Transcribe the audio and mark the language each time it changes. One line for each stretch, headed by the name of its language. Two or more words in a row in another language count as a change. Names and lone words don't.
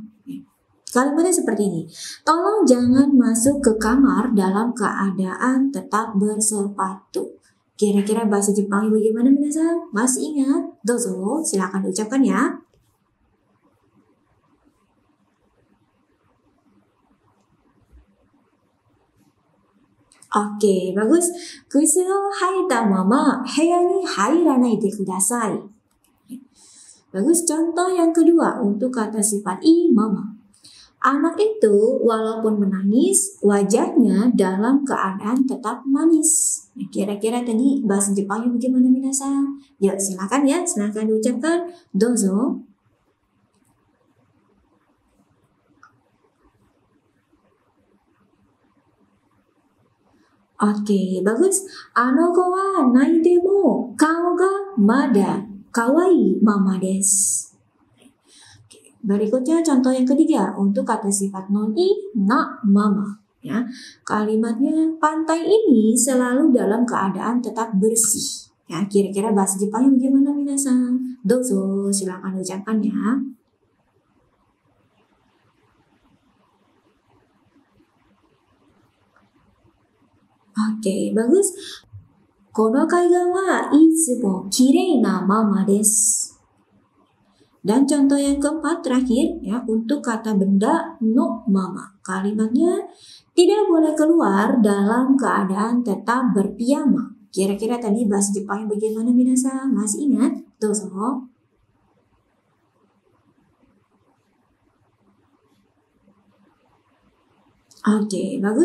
Indonesian: Kalimatnya seperti ini. Tolong jangan masuk ke kamar dalam keadaan tetap bersepatu. Kira-kira bahasa Jepangnya bagaimana minasan? Masih ingat? Dozo, silakan diucapkan ya. Oke, bagus.
Japanese: 靴を履いたまま部屋に入らないでください.
Indonesian: Bagus. Contoh yang kedua untuk kata sifat
Japanese: いまま.
Indonesian: Anak itu walaupun menangis, wajahnya dalam keadaan tetap manis. Kira-kira tadi bahasa Jepangnya bagaimana minasan? Yuk silakan ya, silakan diucapkan. Dozo. Oke, bagus.
Japanese: あの子は泣いても顔がまだ可愛いままです.
Indonesian: Berikutnya contoh yang ketiga untuk kata sifat non-i
Japanese: なまま.
Indonesian: Ya, kalimatnya pantai ini selalu dalam keadaan tetap bersih. Ya, kira-kira bahasa Jepangnya bagaimana minasan? Dozo, silakan ucapkan ya. Oke, bagus.
Japanese: この海岸はいつも綺麗なままです.
Indonesian: Dan contoh yang keempat terakhir ya untuk kata benda
Japanese: のまま.
Indonesian: Kalimatnya tidak boleh keluar dalam keadaan tetap berpiyama. Kira-kira tadi bahasa Jepangnya bagaimana minasan? Masih ingat? Dozo. Oke, bagus.